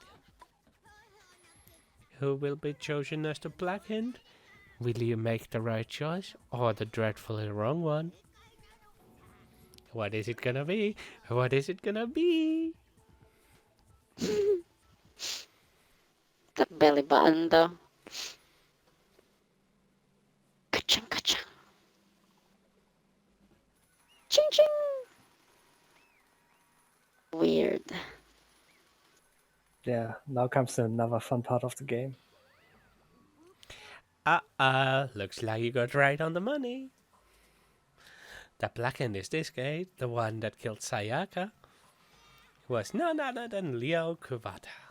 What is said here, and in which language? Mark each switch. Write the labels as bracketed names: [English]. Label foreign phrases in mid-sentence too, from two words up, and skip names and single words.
[English] Who will be chosen as the Black Hand? Will you make the right choice or the dreadfully wrong one? What is it gonna be? What is it gonna be? The belly button, though. Ka-chung, ka-chung. Ching, ching. Weird. Yeah, now comes another fun part of the game. Looks like you got right on the money. The Black Hand is this guy, the one that killed Sayaka, was none other than Leo Kubata.